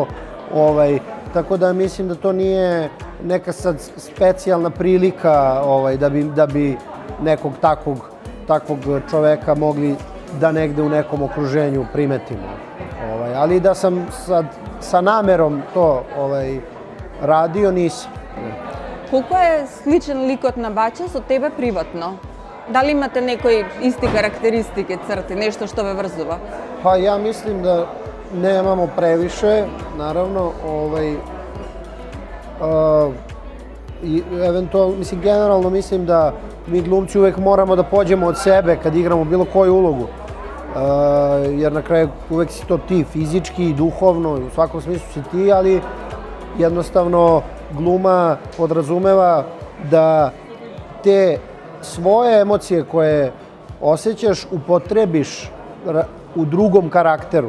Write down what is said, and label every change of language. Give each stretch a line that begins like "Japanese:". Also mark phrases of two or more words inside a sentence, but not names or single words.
Serbian: Tako da mislim da to nije neka sad specijalna prilika da bi nekog takvog čoveka mogli da negde u nekom okruženju primetimo. Ali da sam sad sa namerom to radio, nisam.
Macedonian: Колку е сличен ликот на Бача со тебе приватно? Дали имате некои исти карактеристики, црти, нешто што ве врзува?
Serbian: Pa ja mislim da nemamo previše, naravno, i eventualno, mislim, generalno mislim da mi glumci uvek moramo da pođemo od sebe kad igramo bilo koju ulogu, jer na kraju uvek si to ti, fizički i duhovno, u svakom smislu si ti, ali jednostavno gluma podrazumeva da te svoje emocije koje osjećaš upotrebiš u drugom karakteru.